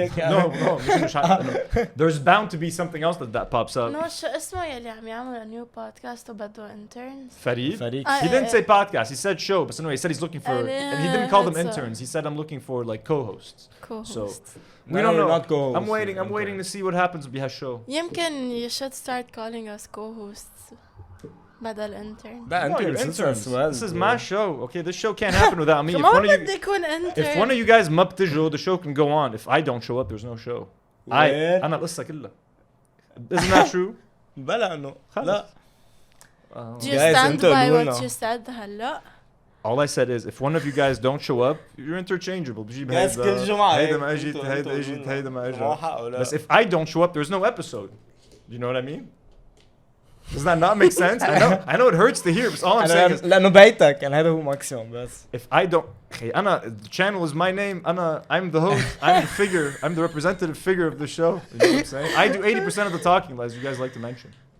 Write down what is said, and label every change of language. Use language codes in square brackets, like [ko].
[en] No, there's bound to be something else that pops up. [ar] No, شو اسمه يلي عم يعمل [en] a new podcast [ar] وبده interns? [en] Farid? He didn't say podcast, he said show, but anyway, he said he's looking for, and he didn't call them interns, he said I'm looking for like co-hosts. So, we don't know. Not co-hosts. I'm waiting to see what happens with the show. [ar] يمكن [en] you should start calling us co-hosts. [ar] بدل intern. [en] No, you're interns. This is my show. Okay, this show can't happen without me. If one of you guys [ar] ما بتجوا, [en] the show can go on. If I don't show up, there's no show. [ar] أنا القصة كلها. [en] Isn't that true? [ar] بلا إنه لا. [en] Do you stand by what you said [ar] هلا? [en] All I said is, if one of you guys don't show up, you're interchangeable. [ar] Guys, كل جمعة. هيدا ما أجيت, هيدا ما أجيت. [en] But if I don't show up, there's no episode. You know what I mean? Does that not make sense? I know it hurts to hear, but all I'm saying is [ar] لأنه بيتك يعني هذا هو ماكسيموم بس. [en] If I don't, the channel is my name. I'm the host. I'm the figure. I'm the representative figure of the show. You know what I'm saying? I do 80% of the talking, as you guys like to mention.